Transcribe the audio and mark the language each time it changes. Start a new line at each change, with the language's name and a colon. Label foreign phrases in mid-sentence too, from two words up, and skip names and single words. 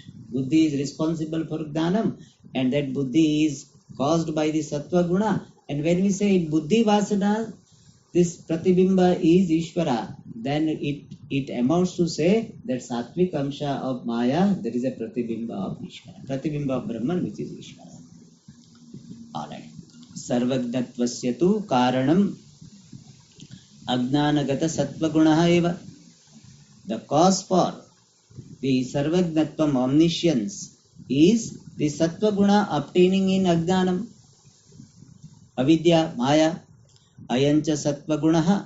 English: Buddhi is responsible for Jnanam and that Buddhi is caused by the
Sanskrit: Sattva Guna.
English: And when we say
Sanskrit: Buddhi Vasana,
English: this Pratibimba is Ishvara, then it amounts to say that
Sanskrit: Sattvic Amsha
English: of Maya, there is a Pratibimba of Ishvara. Pratibimba of Brahman, which is Ishvara. Alright.
Sanskrit: सर्वज्ञत्वस्य तु कारणम् अज्ञानगत सत्त्व गुणः एव.
English: The cause for the Sarvagnatvam, omniscience, is the
Sanskrit: Sattva Guna
English: obtaining in
Sanskrit: Ajnanam, Avidya, Maya, Ayancha Sattva Gunaha.